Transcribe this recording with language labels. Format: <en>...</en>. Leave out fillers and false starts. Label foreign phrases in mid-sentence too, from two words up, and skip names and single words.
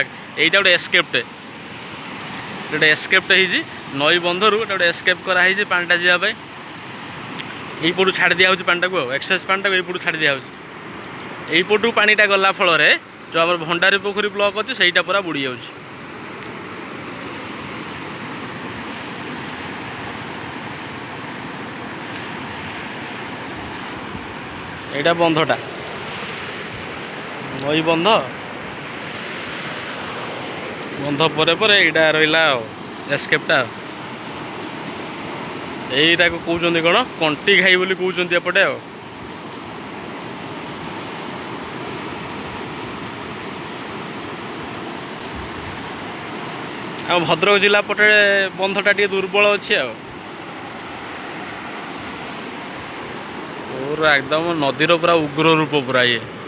<or>ଏଇଟା ଗୋଟେ ଏସ୍କେପ୍ଟେ, ଗୋଟେ ଏସ୍କେପ୍ଟେ ହେଇଛି ନଈ ବନ୍ଧରୁ ଗୋଟେ ଏସ୍କେପ୍ କରାହେଇଛି ପାଣିଟା ଯିବା ପାଇଁ। ଏଇପଟୁ ଛାଡ଼ି ଦିଆହେଉଛି ପାଣିଟାକୁ, ଆଉ ଏକ୍ସେସ୍ ପାଣିଟାକୁ ଏଇପଟୁ ଛାଡ଼ି ଦିଆହେଉଛି। ଏଇପଟୁ ପାଣିଟା ଗଲା ଫଳରେ ଯେଉଁ ଆମର ଭଣ୍ଡାରୀ ପୋଖରୀ ବ୍ଲକ୍ ଅଛି ସେଇଟା ପୁରା ବୁଡ଼ି ଯାଉଛି। ଏଇଟା ବନ୍ଧଟା, ନଈ ବନ୍ଧ, ବନ୍ଧ ପରେ ପରେ ଏଇଟା ରହିଲା ଏସ୍କେପଟା। এইটাକୁ କହୁଛନ୍ତି କ'ଣ କଣ୍ଟି ଘାଇ ବୋଲି କହୁଛନ୍ତି ଏପଟେ ଆଉ। ଆମ ଭଦ୍ରକ ଜିଲ୍ଲା ପଟେ ବନ୍ଧଟା ଟିକେ ଦୁର୍ବଳ ଅଛି ଆଉ ପୁରା ଏକଦମ ନଦୀର ପୁରା ଉଗ୍ର ରୂପ ପୁରା ଇଏ।</or>